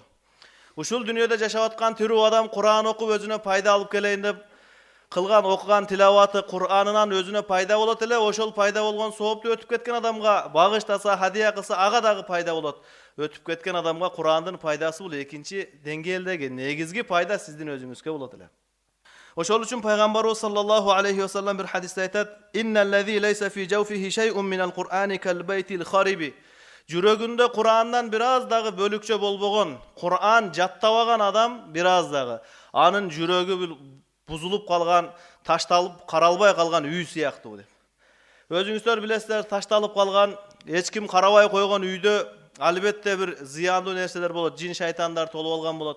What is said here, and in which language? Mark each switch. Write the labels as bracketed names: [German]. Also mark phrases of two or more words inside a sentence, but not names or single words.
[Kyrgyz] Ушул дүйнөдө жашап аткан тирүү адам Кур'ан окуп өзүнө пайда алып келейин деп кылган окуган тилаваты Кур'анынан өзүнө пайда болот эле, ошол пайда болгон соопту өтүп кеткен адамга багыштаса, хадия кылса, ага дагы пайда болот. Өтүп кеткен адамга Кур'андын пайдасы бул экинчи деңгээлдеги, негизги пайда сиздин өзүңүзгө болот эле. Ошол үчүн пайгамбарыбыз [Arabic] صلى الله عليه وسلم [Kyrgyz] бир хадисте айтат: [Arabic] "إن الذي ليس في جوفه شيء من القرآن كالبيت الخرب." [Kyrgyz] Жүрөгүндө Кур'андан бир аз дагы бөлүкчө болбогон, Кур'ан жаттабаган адам бир аз дагы анын жүрөгү бузулуп калган, ташталып каралбай калган үй сыяктуу деп. Өзүңүздөр билесиздер, ташталып калган, эч ким карабай койгон үйдө албетте бир зыяндуу нерселер болот, жин шайтандар толуп алган болот.